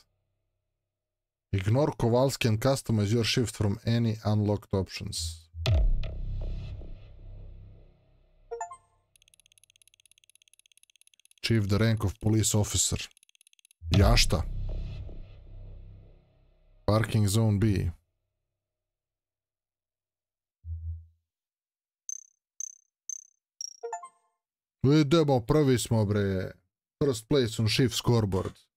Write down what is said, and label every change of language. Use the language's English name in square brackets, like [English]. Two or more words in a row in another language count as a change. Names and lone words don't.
[English] Ignore Kowalski and customize your shift from any unlocked options. Achieve the rank of police officer. [Serbian] Jašta. [English] Parking zone B. [Serbian] Idemo, prvi smo, bre. [English] First place on shift scoreboard.